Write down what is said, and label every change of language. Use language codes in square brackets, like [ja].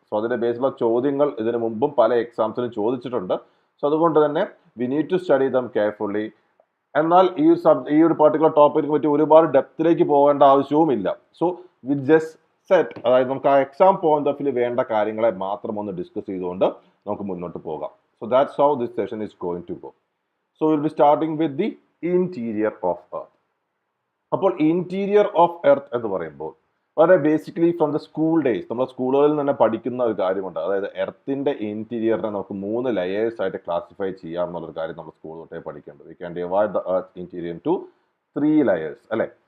[ml] So അതിൻ്റെ ബേസിലുള്ള ചോദ്യങ്ങൾ ഇതിനു മുമ്പും പല എക്സാംസിലും ചോദിച്ചിട്ടുണ്ട്. സോ അതുകൊണ്ട് തന്നെ [en] We need to study them carefully. [ml] എന്നാൽ ഈ ഒരു പർട്ടിക്കുലർ ടോപ്പിക്കിനെ പറ്റി ഒരുപാട് ഡെപ്തിലേക്ക് പോകേണ്ട ആവശ്യവുമില്ല. സോ വി ജസ്റ്റ് സെറ്റ്, അതായത് നമുക്ക് ആ എക്സാം പോയിന്റ് ഓഫ് വ്യൂ വേണ്ട കാര്യങ്ങളെ മാത്രം ഒന്ന് ഡിസ്കസ് ചെയ്തുകൊണ്ട് നമുക്ക് മുന്നോട്ട് പോകാം. [en] So that's how this session is going to go. So we'll be starting with the interior of Earth. [ml] അപ്പോൾ ഇൻറ്റീരിയർ ഓഫ് എർത്ത് എന്ന് പറയുമ്പോൾ വളരെ basically [en] from the school days [ml] നമ്മൾ സ്കൂളുകളിൽ തന്നെ പഠിക്കുന്ന ഒരു കാര്യമുണ്ട്. അതായത് എർത്തിൻ്റെ ഇൻറ്റീരിയറിനെ നമുക്ക് 3 ലെയേഴ്സ് ആയിട്ട് ക്ലാസിഫൈ ചെയ്യാം എന്നുള്ളൊരു കാര്യം നമ്മൾ സ്കൂൾ തൊട്ടേ പഠിക്കേണ്ടത്. [en] We can divide the earth interior to 3 layers, അല്ലേ?